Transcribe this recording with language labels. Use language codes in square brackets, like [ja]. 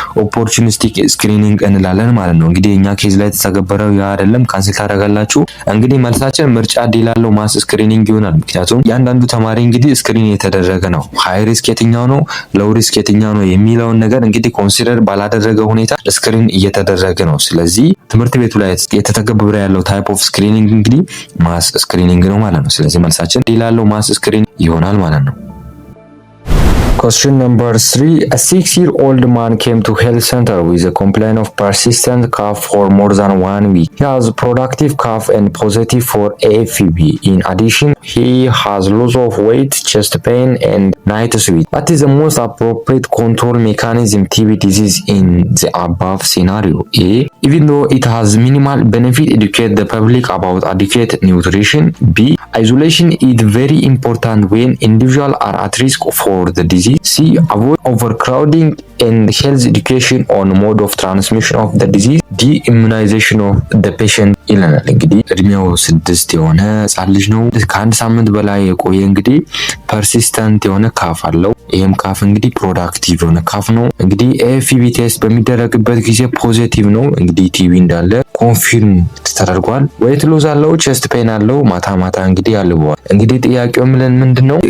[am] ኦፖርቹኒስቲክ ስክሪኒንግ እንላለን ማለት ነው። እንግዲህ የኛ ኬዝ ላይ የተተገበረው ያ አይደለም። ካንስል ታደርጋላችሁ። እንግዲህ መልሳችን ምርጫ ዲ ላለው ማስ ስክሪኒንግ ይሆናል። ምክንያቱም ያንዳንዱ ተማሪ እንግዲህ ስክሪን የተደረገ ነው። ሃይ ሪስክ የትኛው ነው፣ ሎው ሪስክ የትኛው ነው የሚለውን ነገር እንግዲህ ኮንሲደር ባላደረገ ሁኔታ ስክሪን እየተደረገ ነው። ስለዚህ ትምህርት ቤቱ ላይ የተተገበረ ያለው ታይፕ ኦፍ ስክሪኒንግ እንግዲህ ማስ ስክሪኒንግ ነው ማለት ነው። ስለዚህ መልሳችን ዲ ላለው ማስ ስክሪን ይሆናል ማለት ነው። [en] Question number 3. A 6-year-old man came to health center with a complaint of persistent cough for more than 1 week. He has productive cough and positive for AFib. In addition, he has loss of weight, chest pain, and night sweat. What is the most appropriate control mechanism TB disease in the above scenario? A. Even though it has minimal benefit, educate the public about adequate nutrition. B. Isolation is very important when individuals are at risk for the disease. C. Avoid overcrowding and health education on mode of transmission of the disease. D. Immunization of the patient [am] ይለናል። እንግዲህ እድሜው 6 የሆነ ህጻን ልጅ ነው። ከአንድ ሳምንት በላይ የቆየ እንግዲህ ፐርሲስተንት የሆነ ካፍ አለው። ይሄም ካፍ እንግዲህ ፕሮዳክቲቭ የሆነ ካፍ ነው። እንግዲህ ኤኤፍቢ ቴስት በሚደረግበት ጊዜ ፖዚቲቭ ነው። እንግዲህ ቲቢ እንዳለ ኮንፊርም ተደርጓል። ዌት ሎዝ አለው፣ ቼስት ፔን አለው። ማታ ማታ እንግዲህ ያልበዋል። እንግዲህ ጥያቄው ምንድነው?